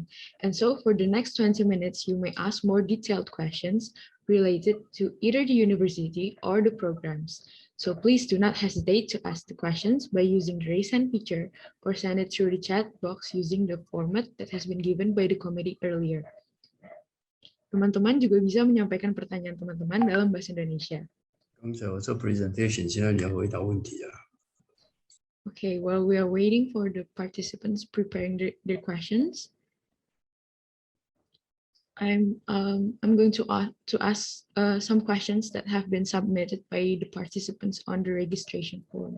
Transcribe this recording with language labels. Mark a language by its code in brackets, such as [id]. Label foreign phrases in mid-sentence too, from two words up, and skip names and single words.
[en] And so for the next 20 minutes, you may ask more detailed questions related to either the university or the programs. So please do not hesitate to ask the questions by using the raise hand feature or send it through the chat box using the format that has been given by the committee earlier. [id] Teman-teman juga bisa menyampaikan pertanyaan teman-teman dalam bahasa Indonesia. [zh] 刚才我做 presentation， 现在你要回答问题啊。 [en] Okay, while we are waiting for the participants preparing their questions, I'm going to ask some questions that have been submitted by the participants on the registration form.